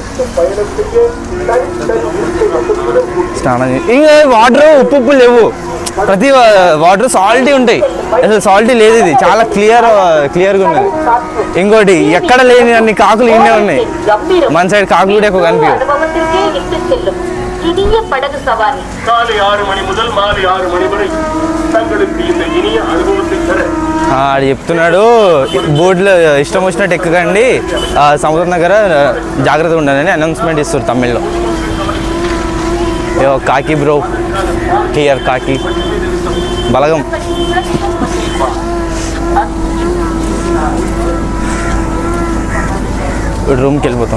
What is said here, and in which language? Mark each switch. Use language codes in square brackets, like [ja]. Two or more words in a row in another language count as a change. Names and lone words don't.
[te] స్నానం ఇంకా వాటర్ ఉప్పు లేవు, ప్రతి [en] water salty [te] ఉంటాయి. అసలు సాల్టీ లేదు, ఇది చాలా క్లియర్గా ఉన్నది. ఇంకోటి ఎక్కడ లేని అన్ని కాకులు ఇన్నే ఉన్నాయి. మన సైడ్ కాకులు కూడా ఎక్కువ కనిపించవు. [ta] இனிய படகு சவாரி காலை 6 மணி முதல் மாலை 6 மணி வரை தங்களுக்கு இந்த இனிய அனுபவத்தை தர [te] ఆడు చెప్తున్నాడు, బోర్డులో ఇష్టం వచ్చినట్టు ఎక్కకండి, సముద్రం దగ్గర జాగ్రత్తగా ఉండాలని అనౌన్స్మెంట్ ఇస్తారు తమిళ్లో. కాకి [en] bro here, [te] కాకి బలగం. రూమ్కి వెళ్ళిపోతాం.